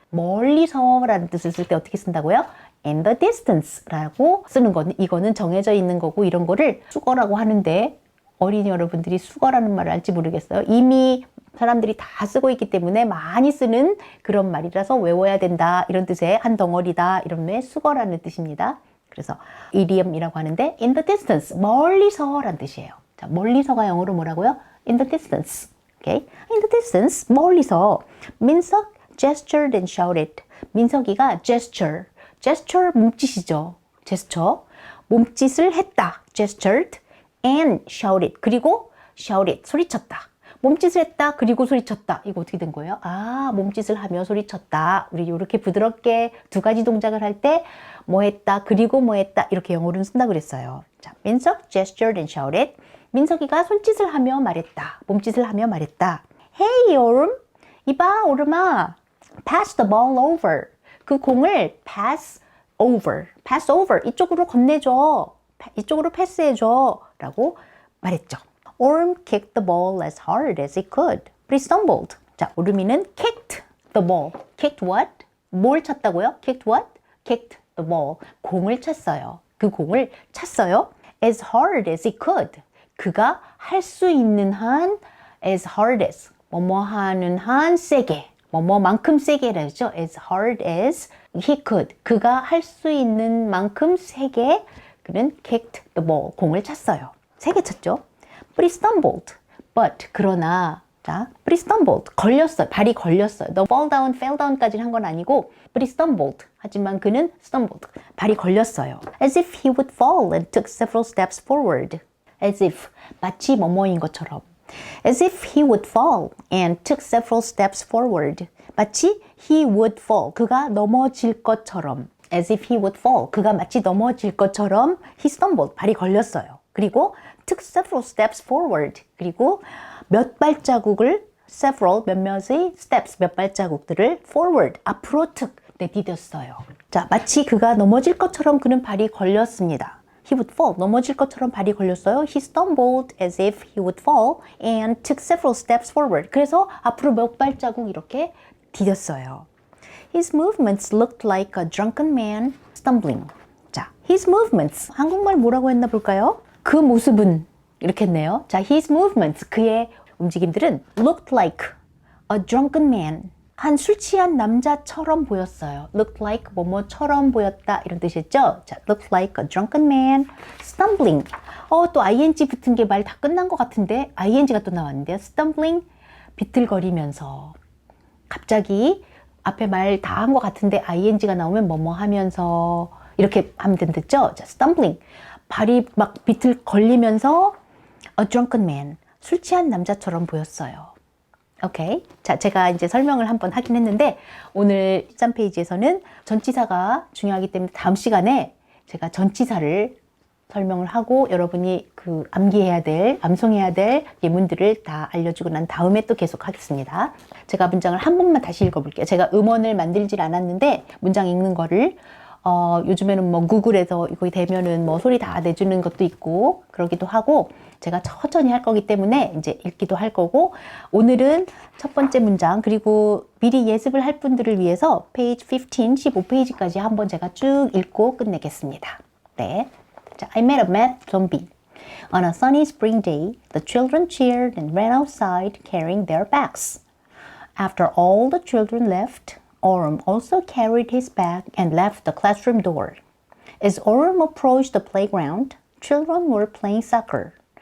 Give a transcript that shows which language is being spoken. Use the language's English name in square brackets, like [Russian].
[Korean] 멀리서라는 뜻을 쓸 때 어떻게 쓴다고요? [English] in the distance [Korean] 라고 쓰는 거는, 이거는 정해져 있는 거고, 이런 거를 수거라고 하는데, 어린이 여러분들이 수거라는 말을 알지 모르겠어요. 이미 사람들이 다 쓰고 있기 때문에 많이 쓰는 그런 말이라서 외워야 된다, 이런 뜻의 한 덩어리다, 이런 의 수거라는 뜻입니다. 그래서 idiom이라고 하는데 [English] in the distance, [Korean] 멀리서라는 뜻이에요. 자, 멀리서가 영어로 뭐라고요? [English] in the distance. Okay? in the distance, [Korean] 멀리서. [English] 민석 gestured and shouted. [Korean] 민석이가 gesture 몸짓이죠. [English] gesture, [Korean] 몸짓을 했다. [English] gestured and shouted. [Korean] 그리고 [English] shouted, [Korean] 소리쳤다. 몸짓을 했다, 그리고 소리쳤다. 이거 어떻게 된 거예요? 아, 몸짓을 하며 소리쳤다. 우리 이렇게 부드럽게 두 가지 동작을 할 때 뭐 했다, 그리고 뭐 했다, 이렇게 영어로는 쓴다고 그랬어요. [English] 자, 민석 gestured and shouted. [Korean] 민석이가 손짓을 하며 말했다. 몸짓을 하며 말했다. [English] Hey, [Korean] 오름. 이봐, 오름아. [English] Pass the ball over. [Korean] 그 공을 [English] pass over. [Korean] 이쪽으로 건네줘. 이쪽으로 패스해줘. 라고 말했죠. [English] Orm kicked the ball as hard as he could, but he stumbled. [Korean] 자, 오름이는 [English] kicked the ball. kicked what? [Korean] 뭘 찼다고요? kicked what? kicked the ball. 공을 찼어요. 그 공을 찼어요. [English] as hard as he could. [Korean] 그가 할 수 있는 한 [English] as hard as. [Korean] 뭐뭐 하는 한 세게. 뭐뭐만큼 세게라 했죠. [English] as hard as he could. [Korean] 그가 할 수 있는 만큼 세게 그는 [English] kicked the ball. [Korean] 공을 찼어요. 세게 찼죠. [English] But he stumbled. But, [Korean] 그러나, 자, [English] but he stumbled. [Korean] 걸렸어요. 발이 걸렸어요. [English] The fall down, fell down [Korean] 까지는 한 건 아니고, [English] but he stumbled. [Korean] 하지만 그는 [English] stumbled. [Korean] 발이 걸렸어요. [English] As if he would fall and took several steps forward. As if, [Korean] 마치 뭐뭐인 것처럼. [English] As if he would fall and took several steps forward. [Korean] 마치 [English] he would fall. [Korean] 그가 넘어질 것처럼. [English] As if he would fall. [Korean] 그가 마치 넘어질 것처럼 [English] he stumbled. [Korean] 발이 걸렸어요. 그리고 [English] took several steps forward. [Korean] 그리고 몇 발자국을 [English] several, [Korean] 몇몇의 [English] steps, [Korean] 몇 발자국들을 [English] forward, [Korean] 앞으로 [English] took, [Korean] 디뎠어요. 자, 마치 그가 넘어질 것처럼 그는 발이 걸렸습니다. [English] He would fall. [Korean] 넘어질 것처럼 발이 걸렸어요. [English] He stumbled as if he would fall and took several steps forward. [Korean] 그래서 앞으로 몇 발자국 이렇게 디뎠어요. [English] His movements looked like a drunken man stumbling. [Korean] 자, [English] his movements. [Korean] 한국말 뭐라고 했나 볼까요? 그 모습은 이렇게 했네요. [English] 자, his movements. [Korean] 그의 움직임들은 [English] looked like a drunken man. [Korean] 한 술 취한 남자처럼 보였어요. [English] looked like [Korean] 뭐뭐처럼 보였다 이런 뜻이었죠. 자, [English] looked like a drunken man stumbling. [Korean] 또 ing 붙은 게 말 다 끝난 것 같은데 ing가 또 나왔는데요. [English] stumbling [Korean] 비틀거리면서 갑자기 앞에 말 다 한 것 같은데 ing가 나오면 뭐뭐 하면서 이렇게 하면 된댔죠. 자, [English] stumbling [Korean] 발이 막 비틀거리면서 [English] a drunken man [Korean] 술 취한 남자처럼 보였어요. 오케이. 자, 제가 이제 설명을 한번 하긴 했는데 오늘 13페이지에서는 전치사가 중요하기 때문에 다음 시간에 제가 전치사를 설명을 하고 여러분이 그 암기해야 될, 암송해야 될 예문들을 다 알려주고 난 다음에 또 계속 하겠습니다. 제가 문장을 한 번만 다시 읽어볼게요. 제가 음원을 만들질 않았는데 문장 읽는 거를 요즘에는 뭐 구글에서 이거 되면은 뭐 소리 다 내주는 것도 있고 그러기도 하고 제가 천천히 할 거기 때문에 이제 읽기도 할 거고 오늘은 첫 번째 문장 그리고 미리 예습을 할 분들을 위해서 페이지 15페이지까지 한번 제가 쭉 읽고 끝내겠습니다. 네. 자, [English] I met a math zombie. On a sunny spring day, the children cheered and ran outside carrying their bags. After all the children left, Orm also carried his bag and left the classroom door. As Orm approached the playground, children were playing soccer.